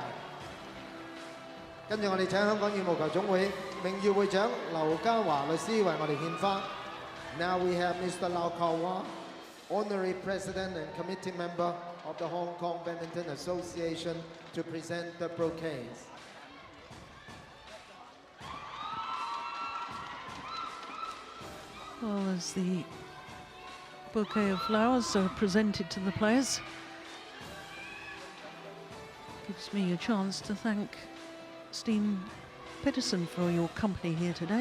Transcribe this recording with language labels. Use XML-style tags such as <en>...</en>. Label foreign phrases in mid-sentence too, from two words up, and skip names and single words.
<yue>跟住我哋請香港羽毛球總會名譽會長劉家華律師為我哋獻花。</yue> <en>Now we have Mr. Lau Kau-wah, Honorary President and Committee Member of the Hong Kong Badminton Association, to present the bouquets. Well, as the bouquet of flowers are presented to the players, gives me a chance to thank Steen Pedersen for your company here today.</en>